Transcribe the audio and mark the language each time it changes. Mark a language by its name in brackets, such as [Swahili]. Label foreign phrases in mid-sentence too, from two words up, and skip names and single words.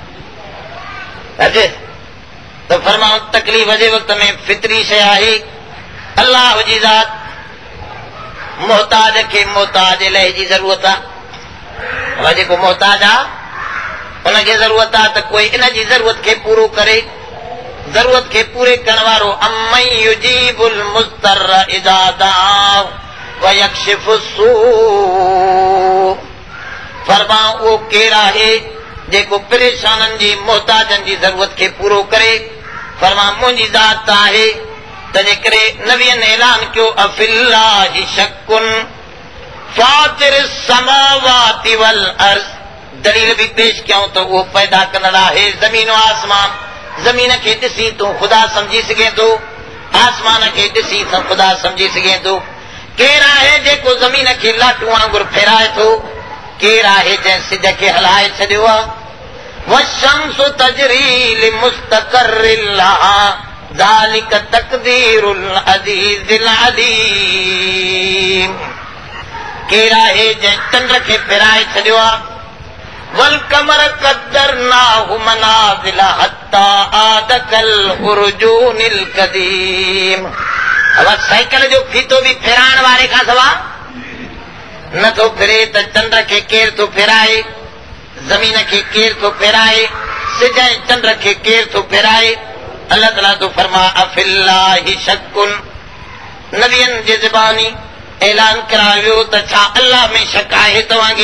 [Sindhi] त फरमाऊं तकलीफ़ जे वक़्त में फितरी शइ आहे, अलाह जी ज़ात मोहताज खे मोहताज इलाही जी ज़रूरत आहे, जेको मोहताज आहे उनखे ज़रूरत आहे त कोई इन जी ज़रूरत खे पूरो करे, ज़रूरत खे पूरे करण वारो [Arabic] أمن يجيب المضطر إذا دعا, ويكشف السوء [Sindhi] फरमा उहो केरु आहे जेको परेशाननि जी मोहताजनि जी ज़रूरत खे पूरो करे। फरमा मुंहिंजी ज़ात आहे। तंहिंजे करे नबीअनि ऐलान कयो [Arabic] أفي الله شك فاطر السماوات والأرض. [Sindhi] दलील बि पेश कयूं त उहो पैदा कंदड़ आहे ज़मीन ऐं आसमान। ज़मीन खे ॾिसी तूं ख़ुदा सम्झी सघे थो, आसमान खे ॾिसी तूं ख़ुदा सम्झी सघे थो। केरु आहे जेको ज़मीन खे लाटू वांगुरु फेराए थो? केरु आहे जंहिं सिज खे हलाए छॾियो आहे? [Arabic] والشمس تجري لمستقر لها ذلك تقدير العزيز العليم. [Sindhi] केरु आहे जंहिं चंड खे फेराए छॾियो आहे? [Arabic] والقمر قدرناه منازل حتى عاد كالعرجون القديم. [Sindhi] अब साइकिल जो फीतो बि फेराइण वारे खां सवाइ नथो फिरे त चंड खे केरु थो फेराए? ज़मीन खे केरु थो फेराए? सिज ऐं चंड खे केरु थो फेराए? अल्लाह ताला थो फरमा [Arabic] أفي الله شك. [Sindhi] नबियनि जे ज़बानी ऐलान करायो त छा अल्लाह में शक आहे तव्हांखे?